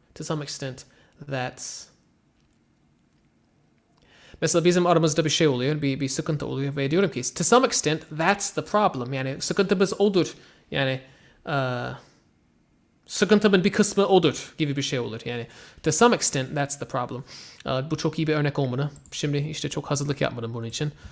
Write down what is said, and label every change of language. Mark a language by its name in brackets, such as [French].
[English] To some extent that's [Turkish] mesela bizim aramızda bir şey oluyor, bir sıkıntı oluyor ve diyorum ki [English] to some extent that's the problem. [Turkish] Yani sıkıntımız odur. Yani sıkıntımın bir kısmı odur gibi bir şey olur. [English] Yani to some extent that's the problem. [Turkish] Bu çok iyi bir örnek olmalı. Şimdi işte çok hazırlık yapmadım bunun için.